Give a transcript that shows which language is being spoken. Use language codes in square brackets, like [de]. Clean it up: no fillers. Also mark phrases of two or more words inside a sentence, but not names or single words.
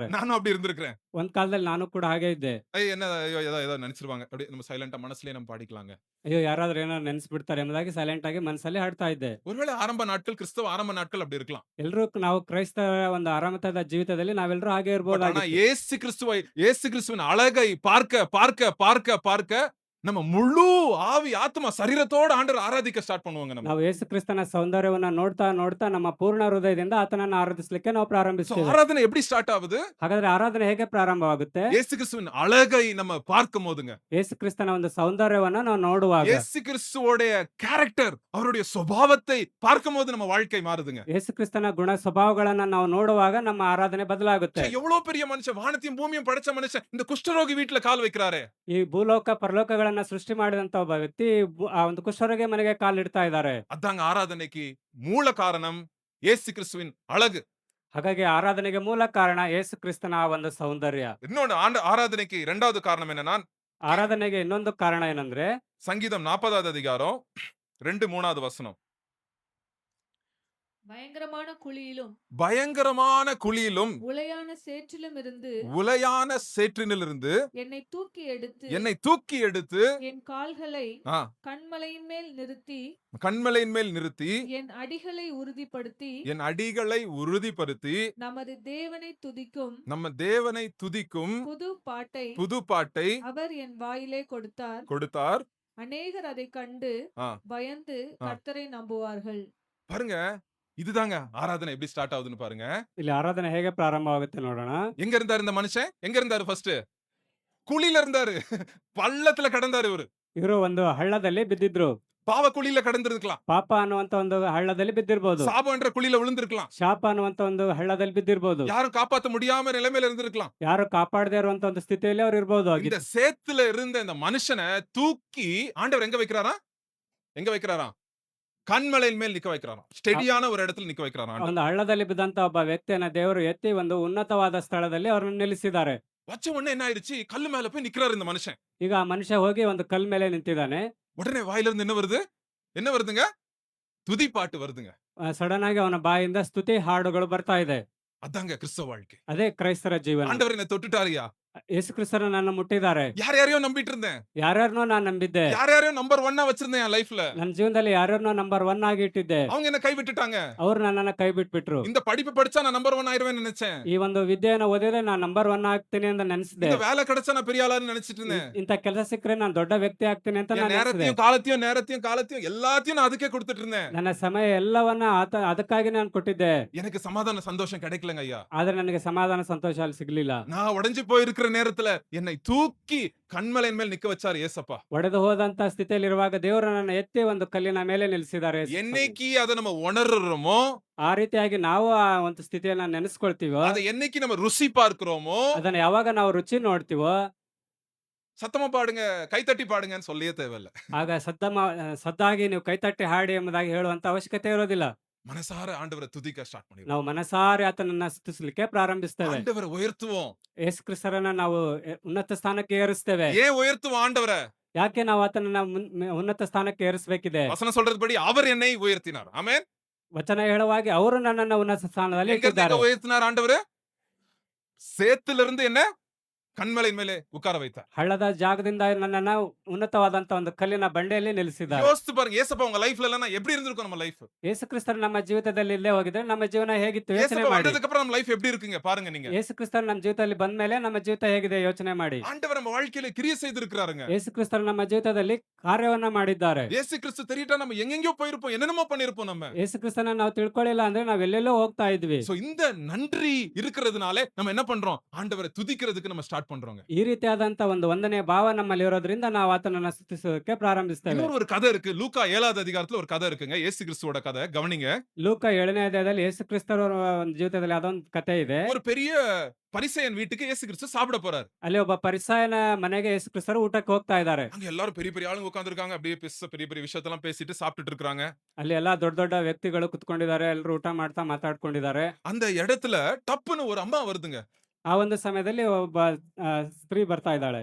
[ta] நானும் அப்படி இருந்திருக்கிறேன். [kn] ಒಂದ್ ಕಾಲದಲ್ಲಿ ನಾನು ಕೂಡ ಹಾಗೆ ಇದ್ದೆ. [ta] என்ன ஏதோ நினைச்சிருவாங்க, அப்படியே நம்ம சைலண்டா மனசுலயே நம்ம பாடிக்கலாங்க. [kn] ಅಯ್ಯೋ ಯಾರಾದ್ರೂ ಏನೋ ನೆನ್ಸ್ಬಿಡ್ತಾರೆ ಎಂಬುದಾಗಿ ಸೈಲೆಂಟ್ ಆಗಿ ಮನಸ್ಸಲ್ಲಿ ಹಾಡ್ತಾ ಇದ್ದೆ. [ta] ஒருவேளை ஆரம்ப நாட்கள், கிறிஸ்தவ ஆரம்ப நாட்கள் அப்படி இருக்கலாம். [kn] ಎಲ್ರೂ ನಾವು ಕ್ರೈಸ್ತರ ಒಂದು ಆರಾಮದ ಜೀವಿತದಲ್ಲಿ ನಾವೆಲ್ಲರೂ ಹಾಗೆ [ta] ஆனா [kn] ಇರ್ಬೋದಾಗಿತ್ತು. [ta] இயேசு கிறிஸ்துவின் அழகை பார்க்க பார்க்க பார்க்க பார்க்க நம்ம முழு ஆவி, ஆத்மா, சரீரத்தோட ஆண்டவரை ஆராதிக்க ஸ்டார்ட் பண்ணுவாங்க நம்ம. [kn] ನಾವು ಯೇಸು ಕ್ರಿಸ್ತನ ಸೌಂದರ್ಯವನ್ನ ನೋಡ್ತಾ ನೋಡ್ತಾ ನಮ್ಮ ಪೂರ್ಣ ಹೃದಯದಿಂದ ಆತನನ್ನ ಆರಾಧಿಸಲಿಕ್ಕೆ ನಾವು [ta] சோ [kn] ಪ್ರಾರಂಭಿಸ್ತೇವೆ. [ta] ஆராதனை எப்படி ஸ்டார்ட் ஆகுது? [kn] ಹಾಗಾದ್ರೆ ಆರಾಧನೆ ಹೇಗೆ ಪ್ರಾರಂಭವಾಗುತ್ತೆ? [ta] இயேசு கிறிஸ்துவின் அழகை நம்ம பார்க்கும்போதுங்க. [kn] ಯೇಸು ಕ್ರಿಸ್ತನ ಒಂದು ಸೌಂದರ್ಯವನ್ನ ನಾವು ನೋಡುವಾಗ, [ta] இயேசு கிறிஸ்துவோடைய கேரக்டர், அவருடைய சுபாவத்தை பார்க்கும்போது நம்ம வாழ்க்கை மாறுதுங்க. [kn] ಯೇಸು ಕ್ರಿಸ್ತನ ಗುಣ ಸ್ವಭಾವಗಳನ್ನ ನಾವು ನೋಡುವಾಗ ನಮ್ಮ ಆರಾಧನೆ ಬದಲಾಗುತ್ತೆ. [ta] எவ்வளவு பெரிய மனுஷன், வானத்தையும் பூமியும் படைச்ச மனுஷன் இந்த குஷ்டரோகி வீட்டுல கால் வைக்கிறாரே. [kn] ಈ ಭೂಲೋಕ ಪರಲೋಕಗಳನ್ನ ಸೃಷ್ಟಿ ಮಾಡಿದಂತ ಒಬ್ಬ ವ್ಯಕ್ತಿ ಆ ಒಂದು ಕುಷ್ಠರೋಗಿ ಮನೆಗೆ ಕಾಲಿಡ್ತಾ ಇದ್ದಾರೆ. [ta] அதாங்க ஆராதனைக்கு மூல காரணம், இயேசு கிறிஸ்துவின் அழகு. [kn] ಹಾಗಾಗಿ ಆರಾಧನೆಗೆ ಮೂಲ ಕಾರಣ ಯೇಸು ಕ್ರಿಸ್ತನ ಆ ಒಂದು ಸೌಂದರ್ಯ. [ta] இன்னொன்னு ஆராதனைக்கு இரண்டாவது காரணம் என்னன்னா, [kn] ಆರಾಧನೆಗೆ ಇನ್ನೊಂದು ಕಾರಣ ಏನಂದ್ರೆ, [ta] சங்கீதம் 40வது அதிகாரம் 2-3வது வசனம். பயங்கரமான குழியிலும் பயங்கரமான குழியிலும் உளையான சேற்றிலும் இருந்து உலையான சேற்றினிலிருந்து என்னை தூக்கி எடுத்து என்னை தூக்கி எடுத்து என் கால்களை ஆ, கண்மலையின் மேல் நிறுத்தி கண்மலையின் மேல் நிறுத்தி என் அடிகளை உறுதிப்படுத்தி என் அடிகளை உறுதிப்படுத்தி நமது தேவனை துதிக்கும் நம்ம தேவனை துதிக்கும் புது பாட்டை புது பாட்டை அவர் என் வாயிலே கொடுத்தார். அநேகர் அதை கண்டு ஆ. பயந்து ஆ. கர்த்தரை நம்புவார்கள். பாருங்க, இதுதாங்க ஆராதனை எப்படி ஸ்டார்ட் ஆகுதுன்னு பாருங்க. [kn] ಇಲ್ಲಿ ಆರಾಧನೆ ಹೇಗೆ ಪ್ರಾರಂಭವಾಗುತ್ತೆ ನೋಡೋಣ. [ta] எங்க இருந்தாரு இந்த மனுஷன்? எங்க இருந்தாரு? ஃபர்ஸ்ட் குழியில இருந்தாரு. பள்ளத்துல கடந்தாரு இவரு. [kn] ಇವರು ಒಂದು ಹಳ್ಳದಲ್ಲಿ ಬಿದ್ದಿದ್ರು. [ta] பாவ குழியில கடந்திருக்கலாம். [kn] ಪಾಪ ಅನ್ನುವಂತ ಒಂದು ಹಳ್ಳದಲ್ಲಿ ಬಿದ್ದಿರ್ಬೋದು. [ta] சாபம் என்ற குழியில விழுந்திருக்கலாம். [kn] ಶಾಪ ಅನ್ನುವಂತ ಒಂದು ಹಳ್ಳದಲ್ಲಿ ಬಿದ್ದಿರ್ಬೋದು. [ta] யாரும் காப்பாத்த முடியாம நிலைமையில இருந்திருக்கலாம். [kn] ಯಾರು ಕಾಪಾಡದೇ ಇರುವಂತ ಒಂದು ಸ್ಥಿತಿಯಲ್ಲಿ ಅವ್ರು ಇರ್ಬೋದು. [ta] இந்த சேத்துல இருந்த இந்த மனுஷனை தூக்கி ஆண்டவர் எங்க வைக்கிறாரா? எங்க வைக்கிறாரா? கண்மலையின் மேல் நிக்க வைக்கிறாராம். ஸ்டெடியான ஒரு இடத்துல நிக்க வைக்கிறாராம் ஆண்டவர். [kn] ಒಂದು ಹಳ್ಳದಲ್ಲಿ ಬಿದ್ದಂತ ಒಬ್ಬ ವ್ಯಕ್ತಿಯನ್ನ ದೇವರು ಎತ್ತಿ ಒಂದು ಉನ್ನತವಾದ ಸ್ಥಳದಲ್ಲಿ ಅವರನ್ನು ನಿಲ್ಲಿಸಿದ್ದಾರೆ. [ta] வச்ச உடனே என்ன ஆயிடுச்சு? கல்லு மேல போய் நிக்கிறாரு இந்த மனுஷன். [kn] ಈಗ ಆ ಮನುಷ್ಯ ಹೋಗಿ ಒಂದು ಕಲ್ ಮೇಲೆ ನಿಂತಿದ್ದಾನೆ. [ta] உடனே வாயில இருந்து என்ன வருது? என்ன வருதுங்க? துதி பாட்டு வருதுங்க. [kn] ಸಡನ್ ಆಗಿ ಅವನ ಬಾಯಿಂದ ಸ್ತುತಿ ಹಾಡುಗಳು ಬರ್ತಾ ಇದೆ. [ta] அதாங்க கிறிஸ்தவ வாழ்க்கை. [kn] ಅದೇ ಕ್ರೈಸ್ತರ ಜೀವನ. [ta] ஆண்டவர் என்ன தொட்டுட்டாருயா. [kn] ಯೇಸು ಕ್ರಿಸ್ತರು ನನ್ನ ಮುಟ್ಟಿದ್ದಾರೆ. [ta] யாரையோ நம்பிட்டு இருந்தேன். [kn] ಯಾರ್ಯಾರನೋ ನಾನು ನಂಬಿದ್ದೆ. [ta] யாரையோ நம்பர் 1 வச்சிருந்தேன் என் லைஃப்ல. [kn] ನನ್ನ ಜೀವನದಲ್ಲಿ ಯಾರ್ಯಾರನೋ ನಂಬರ್ 1 ಆಗಿ ಇಟ್ಟಿದ್ದೆ. [ta] அவங்க என்ன கை விட்டுட்டாங்க. [kn] ಅವ್ರು ನನ್ನನ್ನ ಕೈ ಬಿಟ್ಬಿಟ್ರು. [ta] இந்த படிப்பு படிச்சா நான் நம்பர் 1 ஆயிருவேன்னு நினைச்சேன். [kn] ಈ ಒಂದು ವಿದ್ಯೆಯನ್ನು ಓದಿದ್ರೆ ನಾನು ನಂಬರ್ 1 ಆಗ್ತೀನಿ ಅಂತ ನೆನೆಸಿದೆ. [ta] இந்த வேலை கிடைச்சா நான் பெரிய ஆளான்னு நினைச்சிட்டு இருந்தேன். [kn] ಇಂಥ ಕೆಲಸ ಸಿಕ್ಕರೆ ನಾನು ದೊಡ್ಡ ವ್ಯಕ್ತಿ ಆಗ್ತೀನಿ ಅಂತ [ta] என் [kn] ನಾನು ನೆನೆಸಿದೆ. [ta] நேரத்தையும் காலத்தையும் எல்லாத்தையும் நான் அதுக்கே கொடுத்துட்டு இருந்தேன். [kn] ನನ್ನ ಸಮಯ ಎಲ್ಲವನ್ನ ಅದಕ್ಕಾಗಿ ನಾನು ಕೊಟ್ಟಿದ್ದೆ. [ta] எனக்கு சமாதான சந்தோஷம் கிடைக்கலங்க ஐயா. [kn] ಆದ್ರೆ ನನಗೆ ಸಮಾಧಾನ ಸಂತೋಷ ಅಲ್ಲಿ ಸಿಗ್ಲಿಲ್ಲ. [ta] நான் உடைஞ்சு போயிருக்கிற நேரத்துல என்னை தூக்கி கண்மலையின் மேல் நிக்க வச்சாரு ஏசப்பா. [kn] ಒಡೆದು ಹೋದಂತ ಸ್ಥಿತಿಯಲ್ಲಿ ಇರುವಾಗ ದೇವರು ನನ್ನ ಎತ್ತಿ ಒಂದು ಕಲ್ಲಿನ ಮೇಲೆ ನಿಲ್ಲಿಸಿದ್ದಾರೆ. [ta] என்னைக்கு அதை நம்ம உணர்றோமோ, [kn] ಆ ರೀತಿಯಾಗಿ ನಾವು ಆ ಒಂದು ಸ್ಥಿತಿಯನ್ನ ನೆನೆಸ್ಕೊಳ್ತೀವೋ, [ta] அதை என்னைக்கு நம்ம ருசி பார்க்கிறோமோ, [kn] ಅದನ್ನ ಯಾವಾಗ ನಾವು ರುಚಿ ನೋಡ್ತೀವೋ, [ta] சத்தமா பாடுங்க, கைத்தட்டி பாடுங்கன்னு சொல்லியே தேவையில்ல. [kn] ಆಗ ಸದ್ದಾಗಿ ನೀವು ಕೈತಟ್ಟಿ ಹಾಡಿ ಎಂಬುದಾಗಿ ಹೇಳುವಂತ ಅವಶ್ಯಕತೆ ಇರೋದಿಲ್ಲ. [ta] மனசார ஆண்டவரை துதிக்க ஸ்டார்ட் பண்ணிடுவோம். [kn] ನಾವು ಮನಸಾರೆ ಆತನನ್ನ ಸ್ತುತಿಸಲಿಕ್ಕೆ ಪ್ರಾರಂಭಿಸ್ತೇವೆ. [ta] ஆண்டவரை உயர்த்துவோம். [kn] ಯೇಸು ಕ್ರಿಸ್ತರನ್ನ ನಾವು ಉನ್ನತ ಸ್ಥಾನಕ್ಕೆ ಏರಿಸ್ತೇವೆ. [ta] ஏன் உயர்த்துவோம் ஆண்டவரை? [kn] ಯಾಕೆ ನಾವು ಆತನನ್ನ ಉನ್ನತ ಸ್ಥಾನಕ್ಕೆ ಏರಿಸಬೇಕಿದೆ? [ta] வசனம் சொல்றதுபடி அவர் என்னை உயர்த்தினார். ஆமென். [kn] ವಚನ ಹೇಳುವಾಗೆ ಅವರು ನನ್ನನ್ನ ಉನ್ನತ ಸ್ಥಾನದಲ್ಲಿ [ta] எங்க [kn] ಇಟ್ಟಿದ್ದಾರೆ. [ta] இருந்து உயர்த்தினார் ஆண்டவர்? சேத்துல இருந்து என்ன கண்மலை மேலே உட்கார வைத்தார். [kn] ಹಳ್ಳದ ಜಾಗದಿಂದ ನನ್ನನ್ನ ಉನ್ನತವಾದಂತ ಒಂದು ಕಲ್ಲಿನ ಬಂಡೆಯಲ್ಲಿ ನಿಲ್ಲಿಸಿದ್ದಾರೆ. [ta] யோசித்து பாருங்க, ஏசப்பா உங்க லைஃப்ல இல்லனா எப்படி இருந்திருக்கும் நம்ம லைஃப்? [kn] ಯೇಸು ಕ್ರಿಸ್ತರು ನಮ್ಮ ಜೀವಿತದಲ್ಲಿ ಇಲ್ಲೇ ಹೋಗಿದ್ರೆ ನಮ್ಮ ಜೀವನ ಹೇಗಿತ್ತು ಯೋಚನೆ [ta] ஏசப்பா [kn] ಮಾಡಿ. [ta] வந்ததுக்கு அப்புறம் நம்ம லைஃப் எப்படி இருக்குங்க பாருங்க நீங்க. [kn] ಯೇಸು ಕ್ರಿಸ್ತರು ನಮ್ಮ ಜೀವಿತದಲ್ಲಿ ಬಂದ ಮೇಲೆ ನಮ್ಮ ಜೀವಿತ ಹೇಗಿದೆ ಯೋಚನೆ ಮಾಡಿ. [ta] ஆண்டவர் நம்ம வாழ்க்கையில கிரியை செய்திருக்கிறாருங்க. [kn] ಯೇಸು ಕ್ರಿಸ್ತರು ನಮ್ಮ ಜೀವಿತದಲ್ಲಿ ಕಾರ್ಯವನ್ನ ಮಾಡಿದ್ದಾರೆ. [ta] இயேசு கிறிஸ்து தெரியட்டா நம்ம எங்கெங்கயோ போயிருப்போம், என்னென்னமோ பண்ணிருப்போம் நம்ம. [kn] ಯೇಸು ಕ್ರಿಸ್ತನ ನಾವು ತಿಳ್ಕೊಳ್ಳಿಲ್ಲ ಅಂದ್ರೆ ನಾವ್ ಎಲ್ಲೆಲ್ಲೋ ಹೋಗ್ತಾ ಇದ್ವಿ. [ta] சோ இந்த நன்றி இருக்கிறதுனால நம்ம என்ன பண்றோம்? ஆண்டவரை துதிக்கிறதுக்கு நம்ம ஸ்டார்ட் பண்றோங்க. [kn] ಈ ರೀತಿಯಾದಂತ ಒಂದು ವಂದನೆ ಭಾವ ನಮ್ಮಲ್ಲಿ ಇರೋದ್ರಿಂದ ನಾವು ಆತನನ್ನ ಸ್ತುತಿಸೋದಕ್ಕೆ ಪ್ರಾರಂಭಿಸ್ತೇವೆ. [ta] இன்னொரு ஒரு கதை இருக்கு. லூக்கா 7வது அதிகாரத்துல ஒரு கதை இருக்குங்க. இயேசு கிறிஸ்துவோட கதை கவனிங்க. [kn] ಲೂಕ 7ನೇ ಅಧ್ಯಾಯದಲ್ಲಿ ಯೇಸು ಕ್ರಿಸ್ತರ ಒಂದು ಜೀವಿತದಲ್ಲಿ ಅದೊಂದು ಕಥೆ ಇದೆ. [ta] ஒரு பெரிய பரிசேயன் வீட்டுக்கு இயேசு கிறிஸ்து சாப்பிட போறாரு. [kn] ಅಲ್ಲಿ ಒಬ್ಬ ಪರಿಸಾಯನ ಮನೆಗೆ ಯೇಸು ಕ್ರಿಸ್ತರು ಊಟಕ್ಕೆ ಹೋಗ್ತಾ ಇದ್ದಾರೆ. [ta] அங்க எல்லாரும் பெரிய பெரிய ஆளுங்க உட்கார்ந்திருக்காங்க. அப்படியே பெரிய பெரிய விஷயத்தெல்லாம் பேசிட்டு சாப்பிட்டுட்டு இருக்காங்க. [kn] ಅಲ್ಲಿ ಎಲ್ಲಾ ದೊಡ್ಡ ದೊಡ್ಡ ವ್ಯಕ್ತಿಗಳು ಕುತ್ಕೊಂಡಿದ್ದಾರೆ. ಎಲ್ಲರೂ ಊಟ ಮಾಡ್ತಾ ಮಾತಾಡ್ಕೊಂಡಿದ್ದಾರೆ. [ta] அந்த இடத்துல டப்புன்னு ஒரு அம்மா வருதுங்க. [kn] ಆ ಒಂದು ಸಮಯದಲ್ಲಿ ಒಬ್ಬ ಸ್ತ್ರೀ ಬರ್ತಾ ಇದ್ದಾಳೆ.